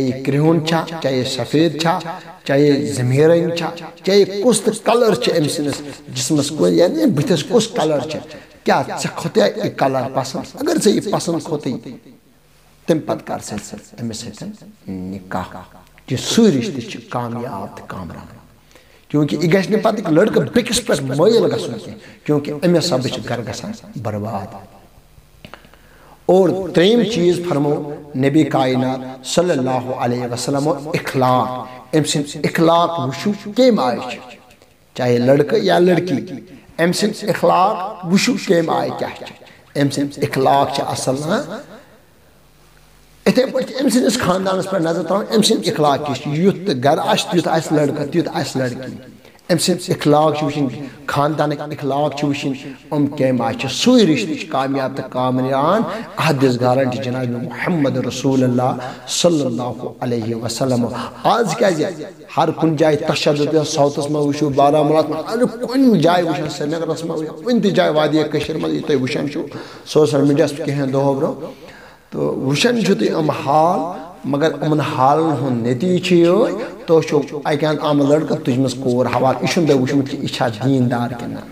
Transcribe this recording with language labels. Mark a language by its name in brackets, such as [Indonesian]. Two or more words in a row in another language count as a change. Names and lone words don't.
[Kashmiri] یہِ کرٛہُن چھا چاہے یہِ سفید چھا چاہے یہِ زمیٖن رنٛگ چھا چاہے یہِ کُس تہِ کلر چھُ أمۍ سٕنٛدِس جسمس یعنی بٕتھِس کُس کلر چھُ کیا ژےٚ کھوٚتیا یہِ کلر پسنٛد اگر ژےٚ یہِ پسنٛد کھوٚتُے تمہِ پتہٕ کر ژٕ أمِس سۭتۍ نکاح یہِ سُے رشتہٕ چھُ کامیاب تہٕ کامران کیونکہ یہ گژھِ نہٕ پتہٕ لڑکہٕ بیٚکِس پٮ۪ٹھ مٲیل گژھُن کینٛہہ کیونکہ امہِ سببہٕ چھُ گرٕ گژھان برباد اور ترٛیٚیِم چیٖز فرمو نبی کائنات [Arabic] صلی اللہ علیہ وسلم [Kashmiri] اخلاق أمۍ سٕنٛدۍ اخلاق وٕچھِو کمہِ آیہِ چھِ چاہے لڑکہٕ یا لڑکی أمۍ سٕنٛدۍ اخلاق وٕچھِو کمہِ آیہِ کیٛاہ چھِ أمۍ سٕنٛدۍ اخلاق چھِ اصل نا اتھے پٲٹھۍ أمۍ سٕنٛدِس خاندانس پٮ۪ٹھ نظر تراوٕنۍ أمۍ سٕنٛدۍ اخلاق کِژھ چھِ یُتھ تہِ گرٕ آسہِ تیُتھ آسہِ لڑکہٕ تیُتھ آسہِ لڑکی أمۍ سٕنٛدۍ اخلاق چھِ وٕچھِنۍ خاندانٕکۍ اخلاق چھِ وٕچھِنۍ کمہِ آیہِ چھِ سُے رشتہٕ چھُ کامیاب تہٕ کامران اتھ دِژ گارنٹی جناب محمد رسول اللہ [Arabic] صلی اللہ علیہ [Kashmiri] وسلم آز کیازِ ہر کُنہِ جایہِ تشدد ساوتھس منٛز وٕچھِو بارہمولہس منٛز ہر کُنہِ جایہِ وٕچھان سرینگرس منٛز وٕچھو کُنہِ تہِ جایہِ وادی کٔشیٖرِ منٛز یہِ تُہۍ وٕچھان چھِو سوشل میڈیاہس پٮ۪ٹھ کینٛہہ دۄہو برونٛہہ تو وٕچھان چھِو تُہۍ یِم حال مگر یِمن حالن ہُنٛد نتیٖجہٕ چھُ یِہوے تُہۍ چھِو اکہِ اندٕ آمُت لڑکہٕ تُجمٕژ کوٗر حوالہٕ یہِ چھُنہٕ تۄہہِ وٕچھمُت کہِ یہِ چھا دیٖندار کِنہٕ